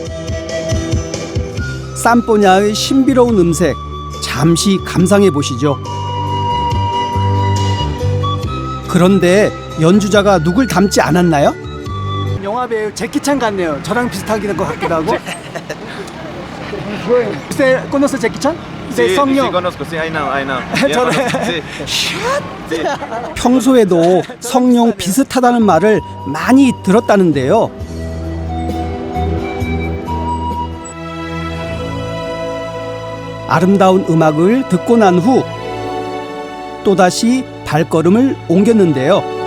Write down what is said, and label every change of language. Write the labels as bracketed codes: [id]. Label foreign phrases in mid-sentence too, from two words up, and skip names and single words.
[ko] 삼포냐의 신비로운 음색 잠시 감상해 보시죠. 그런데 연주자가 누굴 닮지 않았나요? 영화 배우 제키찬 같네요. 저랑 비슷하게 된 것 같기도 하고. [es] ¿Usted conoce 제키찬? Sí, 성룡. sí conozco, sí, [en] I know. [ko] 평소에도 성룡 비슷하다는 말을 많이 들었다는데요. 아름다운 음악을 듣고 난 후 또다시 발걸음을 옮겼는데요.